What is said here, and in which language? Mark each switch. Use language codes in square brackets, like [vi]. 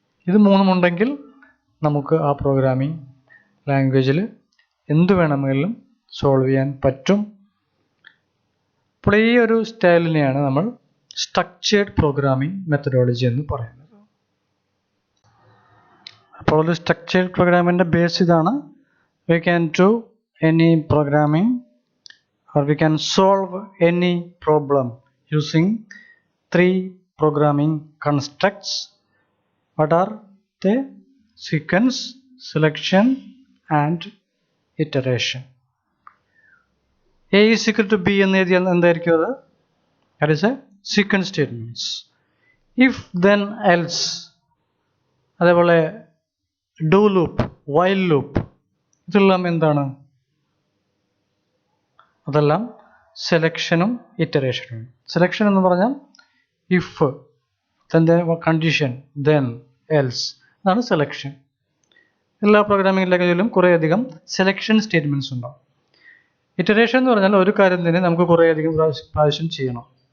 [ml] ഇത് 3 ഉണ്ടെങ്കിൽ നമുക്ക് ആ പ്രോഗ്രാമിംഗ് ലാംഗ്വേജിൽ എന്ത് വേണമെങ്കിലും സോൾവ് ചെയ്യാൻ പറ്റും. അപ്പോൾ ഈ ഒരു സ്റ്റൈലിനെയാണ് നമ്മൾ സ്ട്രക്ചേർഡ് പ്രോഗ്രാമിംഗ് മെത്തഡോളജി എന്ന് പറയുന്നത്. അപ്പോൾ ഒരു സ്ട്രക്ചേർഡ് പ്രോഗ്രാമിൻ്റെ ബേസ് ഇതാണ്. [en] We can do any programming or we can solve any problem using 3 programming constructs. What are they? Sequence, selection and iteration. A is equal to B [ml] എന്ന് എഴുതിയാൽ എന്തായിരിക്കും അത്? [en] That is a sequence statements. If then else, അതേപോലെ do loop, while loop, [ml] ഇതെല്ലാം എന്താണ്? അതെല്ലാം സെലക്ഷനും ഇറ്ററേഷനും. Selection എന്ന് പറഞ്ഞാൽ if, then condition, then else, അതാണ് സെലക്ഷൻ. എല്ലാ പ്രോഗ്രാമിംഗ് ലാംഗ്വേജിലും കുറേയധികം സെലക്ഷൻ സ്റ്റേറ്റ്മെൻറ്റ്സ് ഉണ്ടാവും. ഇറ്ററേഷൻ എന്ന് പറഞ്ഞാൽ ഒരു കാര്യം തന്നെ നമുക്ക് കുറേയധികം പ്രാവശ്യം ചെയ്യണം.